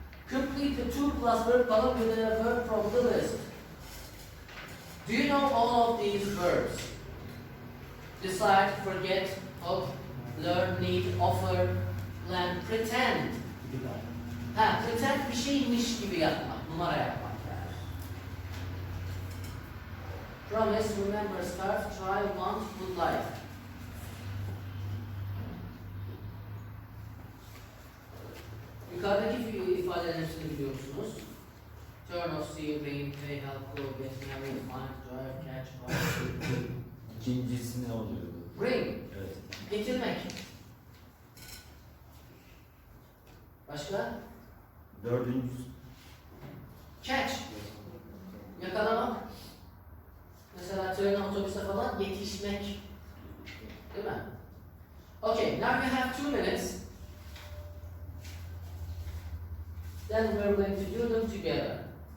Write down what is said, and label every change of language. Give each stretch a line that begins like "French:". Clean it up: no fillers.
English: Complete the 2 plus verb column with a verb from the list. Do you know all of these verbs? Decide, forget, hope, learn, need, offer, plan, pretend.
Turkish: Bir daha. Ha, pretend bir şeymiş gibi yapmak, numara yapmak yani.
English: Promise, remember, start, try, want, would like.
Turkish: Yukarıdaki ifadelerin hepsini biliyor musunuz?
English: Turn off, see, rain, pay, help, go, get married, find, drive, catch, buy,
Turkish: İkincisi ne oluyor?
English: bring,
Turkish: Evet. getirmek. Başka? Dördüncüsü. Catch, yakalamak. Mesela trene, otobüse falan yetişmek. Değil mi?
English: Okay, now we have 2 minutes. Then we're going to do them together.